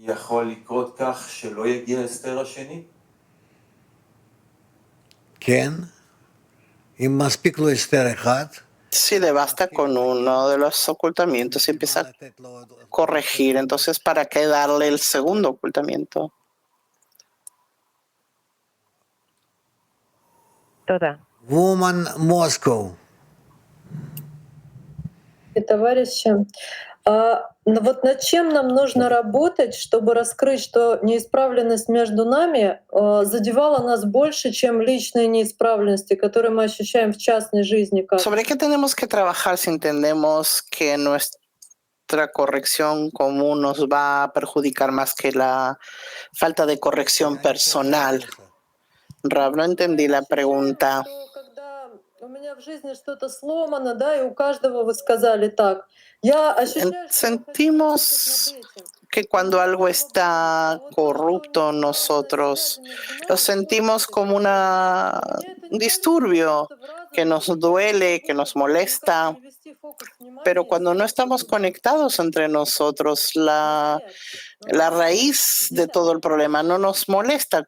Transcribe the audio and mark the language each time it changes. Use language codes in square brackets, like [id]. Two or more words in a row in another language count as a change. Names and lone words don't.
[es] Si le basta con uno de los ocultamientos y empieza a corregir, entonces ¿para qué darle el segundo ocultamiento? Toda. [en] Woman Moscow. [ru] Товарищи, вот над чем нам нужно работать, чтобы раскрыть, что неисправленность между нами задевала нас больше, чем личные неисправленности, которые мы ощущаем в частной жизни? [es] ¿Sobre qué tenemos que trabajar si entendemos que nuestra corrección común nos va a perjudicar más que la falta de corrección personal? Rab, no entendí la pregunta. [ru] У меня в жизни что-то сломано, да, и у каждого вы сказали так. Я ощущаю, [es] Sentimos que cuando algo está corrupto nosotros lo sentimos como un disturbio que nos duele, que nos molesta, pero cuando no estamos conectados entre nosotros, la raíz de todo el problema no nos molesta.